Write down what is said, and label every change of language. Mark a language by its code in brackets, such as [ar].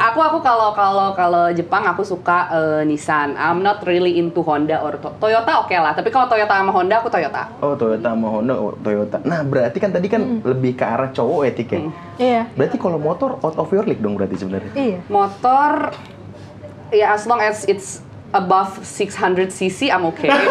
[id] Aku kalau Jepang aku suka Nissan. [en] I'm not really into Honda or Toyota oke lah. [id] Tapi kalau Toyota sama Honda aku Toyota. Oh, Toyota sama Honda, Toyota. Nah, berarti kan tadi kan lebih ke arah cowok etik ya. Iya. Berarti kalau motor [en] out of your league [id] dong berarti sebenarnya. Iya. Motor ya [en] as long as it's above 600 cc I'm okay.